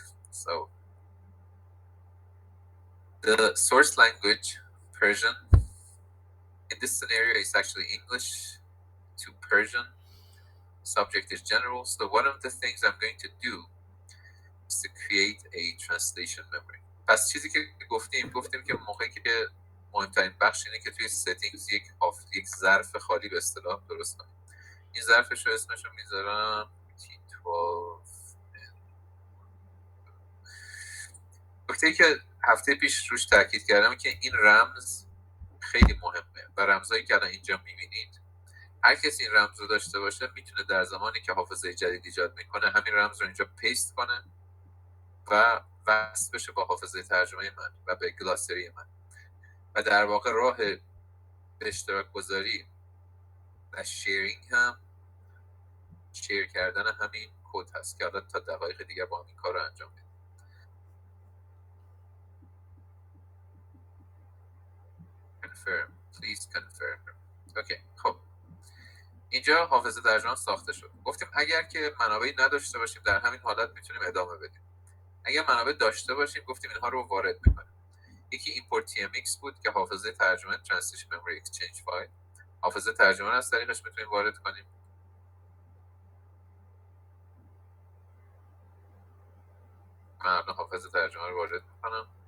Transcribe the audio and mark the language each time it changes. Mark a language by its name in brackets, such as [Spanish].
[English] So the source language, Persian, in this scenario is actually English to Persian. Subject is general. So one of the things I'm going to do is to create a translation memory. [Persian] پس چیزی که گفتیم که موقعی که مهمترین بخش اینه که توی settings یک ظرف خالی به اصطلاح درست کنیم. این ظرفش رو اسمش رو میذارم T12. نکته که هفته پیش روش تاکید کردم که این رمز خیلی مهمه و رمزایی که الان اینجا میبینید هر کسی این رمز رو داشته باشه میتونه در زمانی که حافظه جدید ایجاد میکنه همین رمز رو اینجا پیست کنه و وصل بشه با حافظه ترجمه من و به گلاسری من و در واقع راه به اشتراک گذاری و شیرینگ هم شیر کردن همین کد هست که حالا تا دقایق دیگه با همین کار رو انجام بدیم. [English] confirm please confirm. [Persian] اوکی خب اینجا حافظه ترجمه ساخته شد. گفتیم اگر که منابعی نداشته باشیم در همین حالت میتونیم ادامه بدیم. اگر منابع داشته باشیم گفتیم اینها رو وارد میکنیم. یکی import tmx بود که حافظه ترجمه translation memory exchange file. حافظه ترجمه رو از طریقش میتونیم وارد کنیم. من الان حافظه ترجمه رو وارد میکنم.